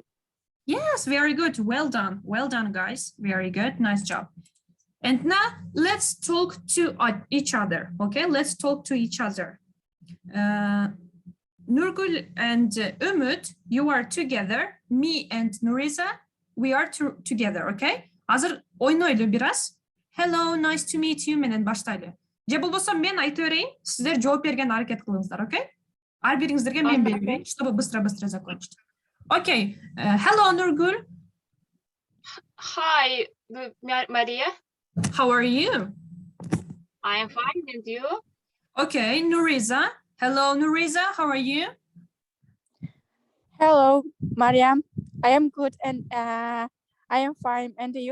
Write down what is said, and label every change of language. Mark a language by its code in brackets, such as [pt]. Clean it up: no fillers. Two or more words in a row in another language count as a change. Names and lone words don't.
[en] Yes, very good. Well done. Well done, guys. Very good. Nice job. And now let's talk to each other. Okay, let's talk to each other. Nurgul and Umut, you are together. Me and Nuriza, we are together. [ky] Okay? Азыр ойнойлу бираз. [en] Hello, nice to meet you. [ky] Менен баштайлы. Же болбосо мен айтып берейин, сиздер жооп берген аракет кылыңыздар, okay? Ар бириңиздерге мен берип берейин, [ru] чтобы быстро закончить. [en] Okay. Hello, Nurgul. Hi, Maria. How are you? I am fine, and you? Okay, Nuriza. Hello, Nuriza. How are you? Hello, Mariam. I am good, and I am fine. And you?